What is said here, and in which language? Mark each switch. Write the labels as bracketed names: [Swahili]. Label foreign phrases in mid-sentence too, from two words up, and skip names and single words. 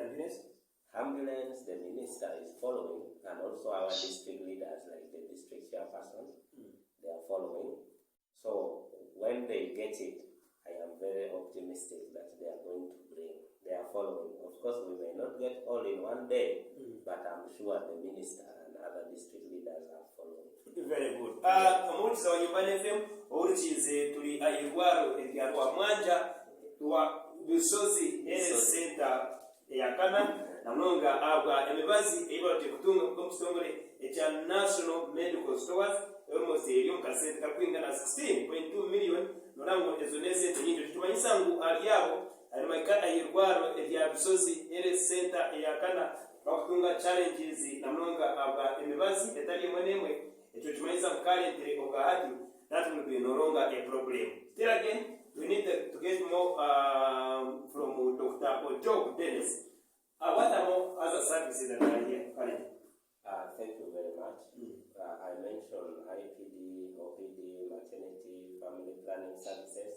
[English] ambulance, the minister is following, and also our district leaders, like the district chairperson, they are following. So when they get it, I am very optimistic that they are going to bring. They are following. Of course, we may not get all in one day, but I'm sure the minister and other district leaders are following. Very good. [Tooro] Omuliza wa Nyumbani FM olukize tuli ayirwaro erya Mwanja wa Bisozi Health Centre yakana namunga agwa emibazi ebyote kutunga kumsongole ekya National Medical Stores almost eriyo kasente kakwinga na 16.2 million norango ezonese nyingi tutumanyisa ngu aliyabo alimaika ayirwaro erya Bisozi Health Centre yakana bakutunga challenges namunga agwa emibazi etali mwenemwe. [English] It means currently that will be no longer a problem. Still again, we need to get more from Dr. Ojok Denis. What are more other services that are here currently? Thank you very much. I mentioned IPD, OPD, maternity, family planning services.